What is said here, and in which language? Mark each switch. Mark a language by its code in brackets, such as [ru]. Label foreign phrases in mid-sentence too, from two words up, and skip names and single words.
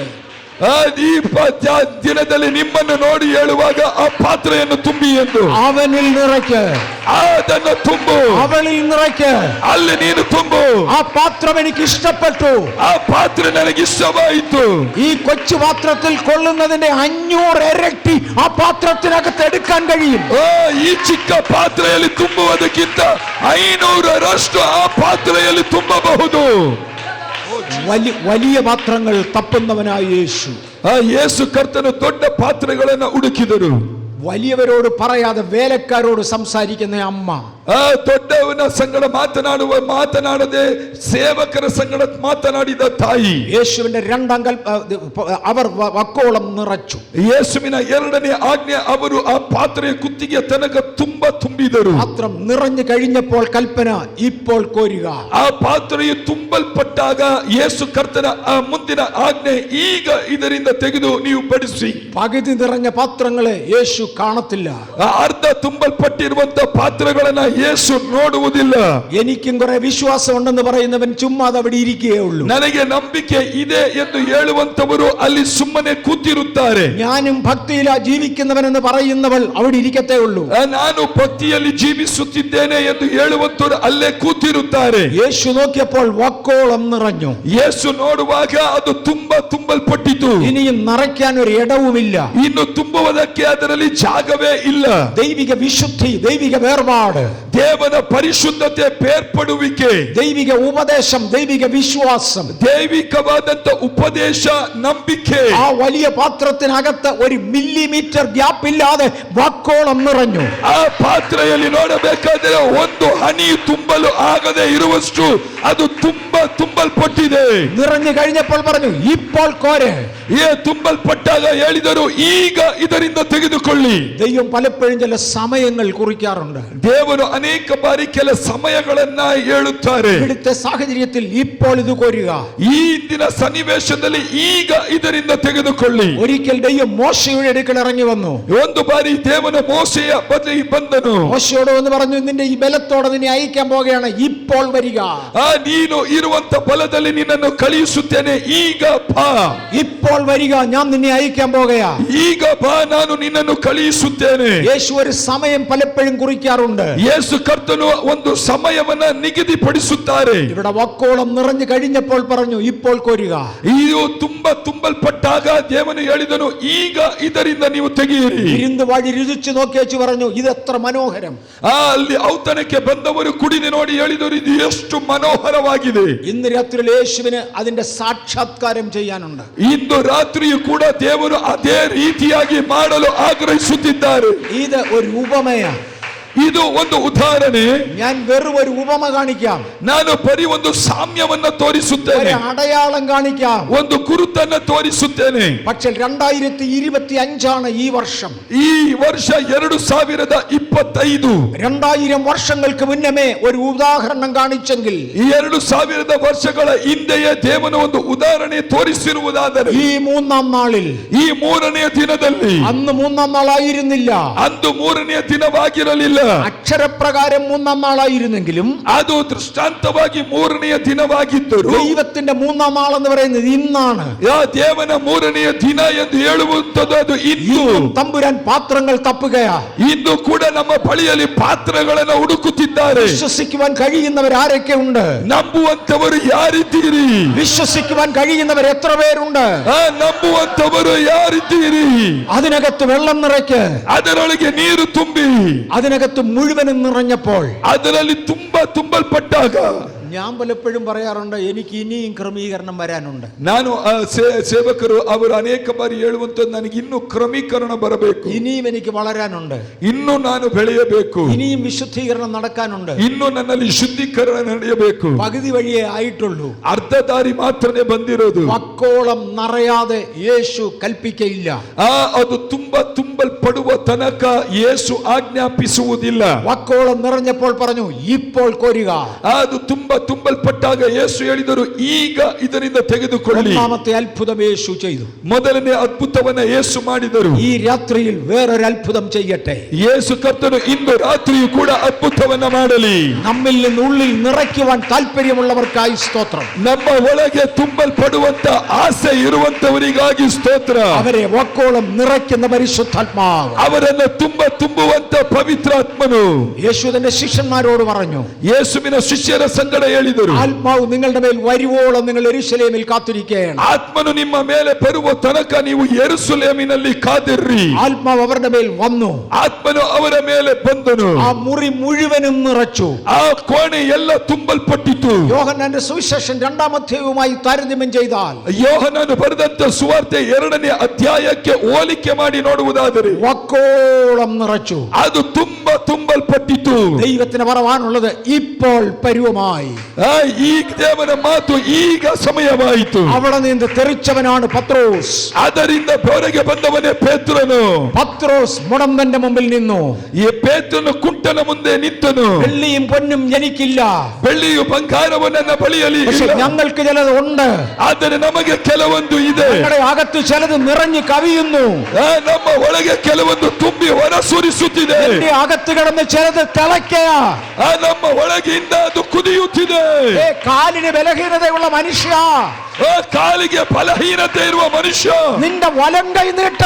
[kn] ಈ ದಿನದಲ್ಲಿ ನಿಮ್ಮನ್ನು ನೋಡಿ ಹೇಳುವಾಗ ಆ ಪಾತ್ರೆಯನ್ನು ತುಂಬಿ ಎಂದು. [ml] അവനിൽ നിറയ്ക്ക്, [kn] ಅದನ್ನು ತುಂಬು. [ml] അവളിൽ നിറയ്ക്ക്. [kn] ಅಲ್ಲಿ ನೀನು ತುಂಬು. [ml] ആ പാത്രം എനിക്ക് ഇഷ്ടപ്പെട്ടു. [kn] ಆ ಪಾತ್ರೆ ನನಗೆ ಇಷ್ಟವಾಯಿತು. [ml] ഈ കൊച്ചു പാത്രത്തിൽ കൊള്ളുന്നതിന്റെ 500 ഇരട്ടി ആ പാത്രത്തിനകത്ത് എടുക്കാൻ കഴിയും. [kn] ಈ ಚಿಕ್ಕ ಪಾತ್ರೆಯಲ್ಲಿ ತುಂಬುವುದಕ್ಕಿಂತ 500ರಷ್ಟು ಆ ಪಾತ್ರೆಯಲ್ಲಿ ತುಂಬಬಹುದು. [ml] വലിയ പാത്രങ്ങൾ തപ്പുന്നവനായ യേശു. [kn] ಯೇಸು ಕರ್ತನು ದೊಡ್ಡ ಪಾತ್ರೆಗಳನ್ನು ಹುಡುಕಿದರು. [ml] വലിയവരോട് പറയാതെ വേലക്കാരോട് സംസാരിക്കുന്ന അമ്മ, [kn] ದೊಡ್ಡವನ ಸಂಗಡ ಮಾತನಾಡದೆ ಸೇವಕರ ಸಂಗಡ ಮಾತನಾಡಿದ ತಾಯಿ. [ml] യേശുവിന്റെ രണ്ടാം അവർ വക്കോളം നിറച്ചു. [kn] ಯೇಸುವಿನ ಎರಡನೇ ಆಜ್ಞೆ, ಅವರು ಆ ಪಾತ್ರೆಯ ಕುತ್ತಿಗೆ ತನಕ ತುಂಬಿದರು. [ml] പാത്രം നിറഞ്ഞു കഴിഞ്ഞപ്പോൾ കൽപ്പന, ഇപ്പോൾ കോരുക. [kn] ಆ ಪಾತ್ರೆಯು ತುಂಬಲ್ಪಟ್ಟಾಗ ಯೇಸು ಕರ್ತನ ಆ ಮುಂದಿನ ಆಜ್ಞೆ, ಈಗ ಇದರಿಂದ ತೆಗೆದು ನೀವು ಬಡಿಸಿ. [ml] പകുതി നിറഞ്ഞ പാത്രങ്ങളെ യേശു കാണത്തില്ല. [kn] ಅರ್ಧ ತುಂಬಲ್ಪಟ್ಟಿರುವಂತ ಪಾತ್ರೆಗಳನ್ನ ಯೇಸು ನೋಡುವುದಿಲ್ಲ. [ml] എനിക്കും കുറെ വിശ്വാസം ഉണ്ടെന്ന് പറയുന്നവൻ ചുമ്മാ അവിടെ ഇരിക്കുകയേ ഉള്ളൂ. [kn] ನನಗೆ ನಂಬಿಕೆ ಇದೆ ಎಂದು ಹೇಳುವಂತವರು ಅಲ್ಲಿ ಸುಮ್ಮನೆ ಕೂತಿರುತ್ತಾರೆ. [ml] ഞാനും ഭക്തിയിലാ ജീവിക്കുന്നവനെന്ന് പറയുന്നവൾ അവിടെ ഇരിക്കത്തേ ഉള്ളൂ. [kn] ನಾನು ಭಕ್ತಿಯಲ್ಲಿ ಜೀವಿಸುತ್ತಿದ್ದೇನೆ ಎಂದು ಹೇಳುವಂತವರು ಅಲ್ಲೇ ಕೂತಿರುತ್ತಾರೆ. [ml] യേശു നോക്കിയപ്പോൾ വക്കോളം നിറഞ്ഞു. [kn] ಯೇಸು ನೋಡುವಾಗ ಅದು ತುಂಬಲ್ಪಟ್ಟಿತು. [ml] ഇനിയും നിറയ്ക്കാൻ ഒരു ഇടവുമില്ല. [kn] ಇನ್ನು ತುಂಬುವುದಕ್ಕೆ ಅದರಲ್ಲಿ ಜಾಗವೇ ಇಲ್ಲ. [ml] ദൈവിക വിശുദ്ധി, ദൈവിക വേർപാട്, [kn] ದೇವನ ಪರಿಶುದ್ಧತೆ, ಬೇರ್ಪಡುವಿಕೆ, [ml] ദൈവിക ഉപദേശം, ദൈവിക വിശ്വാസം, [kn] ದೈವಿಕವಾದಂತ ಉಪದೇಶ, ನಂಬಿಕೆ [ml] ആ വലിയ പാത്രത്തിനകത്ത് ഒരു [en] millimeter gap [ml] ഇല്ലാതെ വക്കോളം നിറഞ്ഞു. [kn] ಆ ಪಾತ್ರೆಯಲ್ಲಿ ನೋಡಬೇಕಾದರೆ ಒಂದು ಹನಿ ತುಂಬಲು ಆಗದೆ ಇರುವಷ್ಟು ಅದು ತುಂಬಲ್ಪಟ್ಟಿದೆ. [ml] നിറഞ്ഞു കഴിഞ്ഞപ്പോൾ പറഞ്ഞു ഇപ്പോൾ കോര്. [kn] ತುಂಬಲ್ಪಟ್ಟಾಗ ಹೇಳಿದರು ಈಗ ಇದರಿಂದ ತೆಗೆದುಕೊಳ್ಳಿ. [ml] ദൈവം പലപ്പോഴും ചില സമയങ്ങൾ കുറിക്കാറുണ്ട്. [kn] ದೇವರು ಅನೇಕ ಬಾರಿ ಕೆಲ ಸಮಯಗಳನ್ನ ಹೇಳುತ್ತಾರೆ. [ml] ഇവിടുത്തെ സാഹചര്യത്തിൽ ഇപ്പോൾ ഇത് കോരുക. [kn] ಈ ಇಂದಿನ ಸನ್ನಿವೇಶದಲ್ಲಿ ಈಗ ಇದರಿಂದ ತೆಗೆದುಕೊಳ್ಳಿ. [ml] ഒരിക്കൽ ദൈവം മോശയുടെ അടുക്കൽ ഇറങ്ങി വന്നു. [kn] ಒಂದು ಬಾರಿ ದೇವನ ಮೋಶೆಯ ಬದಲಿಗೆ ಬಂದನು. [ml] മോശയോട് വന്ന് പറഞ്ഞു നിന്റെ ഈ ബലത്തോടെ നിന്നെ അയക്കാൻ പോകുകയാണ്, ഇപ്പോൾ വരിക. [kn] ನೀನು ಇರುವಂತ ಬಲದಲ್ಲಿ ನಿನ್ನನ್ನು ಕಳುಹಿಸುತ್ತೇನೆ, ಈಗ ಬಾ. [ml] ഇപ്പോൾ വരിക, ഞാൻ നിന്നെ അയക്കാൻ പോകുകയാ. [kn] ಈಗ ಬಾ, ನಾನು ನಿನ್ನನ್ನು ಕಳುಹಿಸುತ್ತೇನೆ. [ml] യേശു ഒരു സമയം പലപ്പോഴും കുറിക്കാറുണ്ട്. [kn] ಯೇಸು ಕರ್ತನು ಒಂದು ಸಮಯವನ್ನ ನಿಗದಿಪಡಿಸುತ್ತಾರೆ. [ml] ഇവിടെ വക്കോളം നിറഞ്ഞു കഴിഞ്ഞപ്പോൾ പറഞ്ഞു ഇപ്പോൾ കോരുക. [kn] ಇದು ತುಂಬಲ್ಪಟ್ಟಾಗ ದೇವನು ಹೇಳಿದನು ಈಗ ಇದರಿಂದ ನೀವು ತೆಗೆಯಿರಿ. [ml] ഇരുന്ന് വഴി രുചിച്ചു നോക്കിയേച്ചു പറഞ്ഞു ഇത് എത്ര മനോഹരം. [kn] ಅಲ್ಲಿ ಔತಣಕ್ಕೆ ಬಂದವರು ಕುಡಿದು ನೋಡಿ ಹೇಳಿದರು ಇದು ಎಷ್ಟು ಮನೋಹರವಾಗಿದೆ. [ml] ഇന്ന് രാത്രി യേശുവിന് അതിന്റെ സാക്ഷാത്കാരം ചെയ്യാനുണ്ട്. [kn] ಇಂದು ರಾತ್ರಿಯೂ ಕೂಡ ದೇವರು ಅದೇ ರೀತಿಯಾಗಿ ಮಾಡಲು ಆಗ್ರಹಿಸುತ್ತಿದ್ದಾರೆ. [ml] ഇത് ഒരു ഉപമയ. [kn] ಇದು ಒಂದು ಉದಾಹರಣೆ. [ml] ഞാൻ വെറും ഒരു ഉപമ കാണിക്കാം. [kn] ನಾನು ಬರೀ ಒಂದು ಸಾಮ್ಯವನ್ನ ತೋರಿಸುತ್ತೇನೆ, [ml] ഒരു അടയാളം കാണിക്കാം, [kn] ಒಂದು ಗುರುತನ್ನ ತೋರಿಸುತ್ತೇನೆ. [ml] പക്ഷേ 2025 ഈ വർഷം. [kn] ಈ ವರ್ಷ 2025. [ml] 2000 വർഷങ്ങൾക്ക് മുന്നമേ ഒരു ഉദാഹരണം കാണിച്ചെങ്കിൽ [kn] ಈ 2000 ವರ್ಷಗಳ ಹಿಂದೆಯೇ ದೇವನ ಒಂದು ಉದಾಹರಣೆ ತೋರಿಸಿರುವುದಾದರೆ [ml] ഈ മൂന്നാം നാളിൽ, [kn] ಈ ಮೂರನೆಯ ದಿನದಲ್ಲಿ, [ml] അന്ന് മൂന്നാം നാളായിരുന്നില്ല, [kn] ಅಂದು ಮೂರನೆಯ ದಿನವಾಗಿರಲಿಲ್ಲ, [ml] അക്ഷരപ്രകാരം മൂന്നാം നാളായിരുന്നെങ്കിലും [kn] ಅದು ದೃಷ್ಟಾಂತವಾಗಿ ಮೂರನೆಯ ದಿನವಾಗಿದ್ದರು. [ml] ദൈവത്തിന്റെ മൂന്നാം നാളെന്ന് പറയുന്നത് ഇന്നാണ്. [kn] ದೇವನ ಮೂರನೆಯ ದಿನ ಎಂದು ಹೇಳುವಂತದ್ದು ಅದು ಇಂದು. [ml] തമ്പുരാൻ പാത്രങ്ങൾ തപ്പുകയാ. [kn] ಇಂದು ಕೂಡ ನಮ್ಮ ಬಳಿಯಲ್ಲಿ ಪಾತ್ರಗಳನ್ನು ಹುಡುಕುತ್ತಿದ್ದಾರೆ. [ml] വിശ്വസിക്കുവാൻ കഴിയുന്നവർ ആരൊക്കെ ഉണ്ട്? [kn] ನಂಬುವಂತವರು ಯಾರಿದ್ದೀರಿ? [ml] വിശ്വസിക്കുവാൻ കഴിയുന്നവർ എത്ര പേരുണ്ട്? [kn] ನಂಬುವಂತವರು ಯಾರಿದ್ದೀರಿ? [ml] അതിനകത്ത് വെള്ളം നിറയ്ക്ക്. [kn] ಅದರೊಳಗೆ ನೀರು ತುಂಬಿ, [ml] അതിനകത്ത് മുഴുവനും നിറഞ്ഞപ്പോൾ, [kn] ಅದರಲ್ಲಿ ತುಂಬಲ್ಪಟ್ಟಾಗ [ml] ഞാൻ പലപ്പോഴും പറയാറുണ്ട് എനിക്ക് ഇനിയും ക്രമീകരണം വരാനുണ്ട്. [kn] ನಾನು ಸೇವಕರು ಅವರು ಅನೇಕ ಬಾರಿ ಹೇಳುವಂತದ್ದು ನನಗೆ ಇನ್ನೂ ಕ್ರಮೀಕರಣ ಬರಬೇಕು, [ml] ഇനിയും എനിക്ക് വളരാനുണ്ട്, [kn] ಇನ್ನೂ ನಾನು ಬೆಳೆಯಬೇಕು, [ml] ഇനിയും വിശുദ്ധീകരണം നടക്കാനുണ്ട്. [kn] ಇನ್ನೂ ನನ್ನಲ್ಲಿ ಶುದ್ಧೀಕರಣ ನಡೆಯಬೇಕು. [ml] പകുതി വഴിയേ ആയിട്ടുള്ളൂ. [kn] ಅರ್ಧ ದಾರಿ ಮಾತ್ರನೇ ಬಂದಿರೋದು. [ml] വക്കോളം നിറയാതെ യേശു കൽപ്പിക്കയില്ല. [kn] ಅದು ತುಂಬಲ್ಪಡುವ ತನಕ ಯೇಸು ಆಜ್ಞಾಪಿಸುವುದಿಲ್ಲ. [ml] വക്കോളം നിറഞ്ഞപ്പോൾ പറഞ്ഞു ഇപ്പോൾ കോരുക. [kn] ಅದು ತುಂಬಲ್ಪಟ್ಟಾಗ ಯೇಸು ಹೇಳಿದರು ಈಗ ಇದರಿಂದ ತೆಗೆದುಕೊಳ್ಳಿ. [ml] ഒന്നാമത്തെ അത്ഭുതം യേശു ചെയ്തു. [kn] ಮೊದಲನೇ ಅದ್ಭುತವನ್ನ ಯೇಸು ಮಾಡಿದರು. [ml] ഈ രാത്രിയിൽ വേറൊരു അത്ഭുതം ചെയ്യട്ടെ. [kn] ಯೇಸು ಕರ್ತನು ಇಂದು ರಾತ್ರಿಯೂ ಕೂಡ ಅದ್ಭುತವನ್ನ ಮಾಡಲಿ. [ml] നമ്മിൽ നിന്ന് ഉള്ളിൽ നിറയ്ക്കുവാൻ താല്പര്യമുള്ളവർക്കായി സ്തോത്രം. [kn] ನಮ್ಮ ಒಳಗೆ ತುಂಬಲ್ಪಡುವಂತ ಆಸೆ ಇರುವಂತವರಿಗಾಗಿ ಸ್ತೋತ್ರ. [ml] അവരെ വക്കോളം നിറയ്ക്കുന്ന പരിശുദ്ധാത്മാവ്, [kn] ಅವರನ್ನು ತುಂಬುವಂತ ಪವಿತ್ರಾತ್ಮನು. [ml] യേശു തന്റെ ശിഷ്യന്മാരോട് പറഞ്ഞു, [kn] ಯೇಸುವಿನ ಶಿಷ್ಯರ ಸಂಗಡ ಹೇಳಿದರು, [ml] ആത്മാവ് നിങ്ങളുടെ മേൽ വരുവോളം നിങ്ങൾ യെരൂശലേമിൽ കാത്തിരിക്കുകയാണ്. [kn] ಆತ್ಮನು ನಿಮ್ಮ ಮೇಲೆ ಬರುವ ತನಕ ನೀವು ಯೆರೂಸಲೇಮಿನಲ್ಲಿ ಕಾದಿರ್ರಿ. [ml] ആത്മാവ് അവരുടെ മേൽ വന്നു. [kn] ಆತ್ಮನು ಅವರ ಮೇಲೆ ಬಂದನು. [ml] ആ മുറി മുഴുവനും നിറച്ചു. [kn] ಆ ಕೋಣೆ ಎಲ್ಲ ತುಂಬಲ್ಪಟ್ಟಿತು. [ml] യോഹന്നാന്റെ സുവിശേഷം 2-ാം അധ്യായവുമായി താരതമ്യം ചെയ്താൽ [kn] ಯೋಹನನು ಬರೆದಂತ ಸುವಾರ್ತೆ 2ನೇ ಅಧ್ಯಾಯಕ್ಕೆ ಹೋಲಿಕೆ ಮಾಡಿ ನೋಡುವುದಾದರೆ [ml] വക്കോളം നിറച്ചു. [kn] ಅದು ತುಂಬಲ್ಪಟ್ಟಿತು. [ml] ദൈവത്തിന് പറയാനുള്ളത് ഇപ്പോൾ പരുവമായി. [kn] ಈ ದೇವರ ಮಾತು ಈಗ ಸಮಯವಾಯಿತು. [ml] അവിടെ നിന്ന് തെറിച്ചവനാണ് പത്രോസ്. [kn] ಅದರಿಂದ ಹೊರಗೆ ಬಂದವನೇ ಪೇತ್ರನು. [ml] പത്രോസ് മുടമ്പന്റെ മുമ്പിൽ നിന്നു. [kn] ಈ ಪೇತ್ರನು ಕುಂಟನ ಮುಂದೆ ನಿಂತನು. [ml] വെള്ളിയും പൊന്നും എനിക്കില്ല, [kn] ಬೆಳ್ಳಿಯು ಬಂಗಾರವು ನನ್ನ ಬಳಿಯಲ್ಲಿ [ml] പക്ഷെ [kn] ಇಲ್ಲ. [ml] ഞങ്ങൾക്ക് ചിലത് ഉണ്ട്. [kn] ಆದರೆ ನಮಗೆ ಕೆಲವೊಂದು ಇದೆ. [ml] ഞങ്ങളുടെ അകത്ത് ചിലത് നിറഞ്ഞു കവിയുന്നു. [kn] ನಮ್ಮ ಒಳಗೆ ಕೆಲವೊಂದು ತುಂಬಿ ಹೊರ ಸುರಿಸುತ್ತಿದೆ. [ml] എന്റെ അകത്ത് കിടന്ന് ചിലത് തിളയ്ക്കയ. [kn] ನಮ್ಮ ಒಳಗಿಂದ ಅದು ಕುದಿಯುತ್ತಿದೆ. [ml] കാലിന് ബലഹീനതയുള്ള മനുഷ്യ, [kn] ಕಾಲಿಗೆ ಬಲಹೀನತೆ ಇರುವ ಮನುಷ್ಯ, [ml] നിന്റെ വലം കൈ നീട്ട്.